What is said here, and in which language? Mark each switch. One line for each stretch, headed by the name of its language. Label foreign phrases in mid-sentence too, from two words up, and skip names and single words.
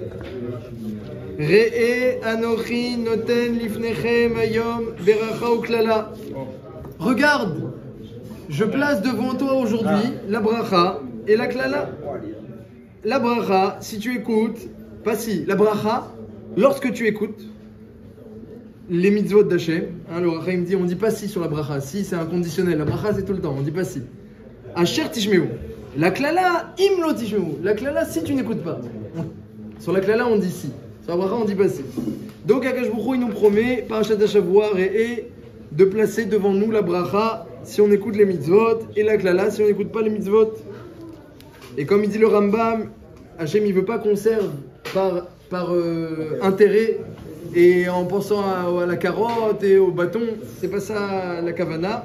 Hebrew: ראה אנכי נתן לפניכם היום ברכה וקללה.
French: Regarde, je place devant toi aujourd'hui la bracha et la klala. La bracha, si tu écoutes, pas si, la bracha, lorsque tu écoutes les mitzvot d'Hachem, hein, le Rachaim dit, on dit pas si sur la bracha, si c'est un conditionnel, la bracha c'est tout le temps, on dit pas si.
Hebrew: אשר תשמעו.
French: La klala,
Hebrew: אם לא תשמעו.
French: La klala, si tu n'écoutes pas. Sur la klala, on dit si. Sur la bracha, on dit pas si. Donc
Hebrew: הקדוש ברוך הוא,
French: il nous promet,
Hebrew: פרשת השבוע,
French: et de placer devant nous la bracha si on écoute les mitzvot, et la klala si on n'écoute pas les mitzvot. Et comme il dit le Rambam, Hachem il veut pas qu'on serve par intérêt et en pensant à la carotte et au bâton, c'est pas ça la kavana.